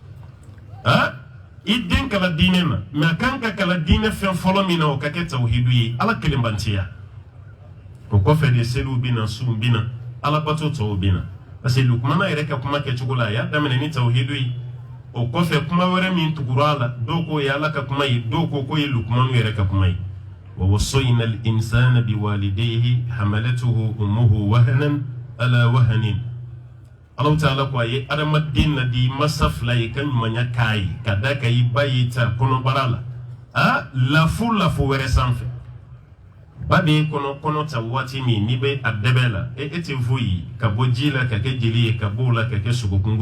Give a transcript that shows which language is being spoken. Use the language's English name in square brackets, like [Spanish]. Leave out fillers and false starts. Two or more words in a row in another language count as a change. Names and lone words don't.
[Bambara] i den kala diinɛ na mɛ a kan ka kala diinɛ fɛn fɔlɔ min na o ka kɛ tawhidu ye ala kelenbantiya o kɔfɛ de seliw bɛ na sunw bɛ na alabato tɔw bɛ na [French] parce que [Bambara] lukumana yɛrɛ ka kuma kɛcogo la a y'a daminɛ ni tawhidu ye o kɔfɛ kuma wɛrɛ min tugura a la dɔw ko ye ala ka kuma ye dɔw ko k'o ye lukumanu yɛrɛ ka kuma ye [Arabic] ووصينا الإنسان بوالديه حملته أمه وهنا على وهن [Bambara] Allah ta'ala ko a ye adamaden na di masa fila ye ka ɲumanya k'a ye ka da ka i ba ye ta kɔnɔbara la lafo wɛrɛ sanfɛ ba bɛ kɔnɔ ta waati min n'i bɛ a dɛbɛ la e tɛ foyi ka bɔ ji la ka kɛ jeli ye ka bɔ o la ka kɛ sogokunkuru